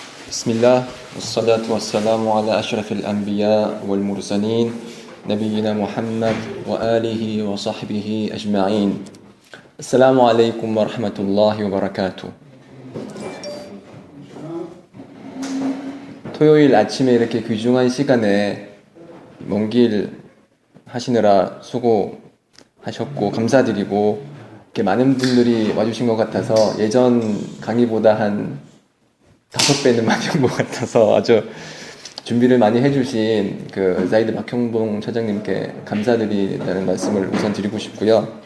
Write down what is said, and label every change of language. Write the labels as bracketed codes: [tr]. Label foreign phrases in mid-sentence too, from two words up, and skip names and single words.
[ar] بسم الله والصلاة والسلام على أشرف الأنبياء والمرسلين نبينا محمد وآله وصحبه أجمعين السلام عليكم ورحمة الله وبركاته. [ko] 토요일 아침에 이렇게 귀중한 시간에 먼 길 하시느라 수고하셨고 감사드리고 이렇게 많은 분들이 와주신 것 같아서 예전 강의보다 한 5배는 많이 온 것 같아서 아주 준비를 많이 해주신 그 자이드 박형봉 차장님께 감사드린다는 말씀을 우선 드리고 싶고요.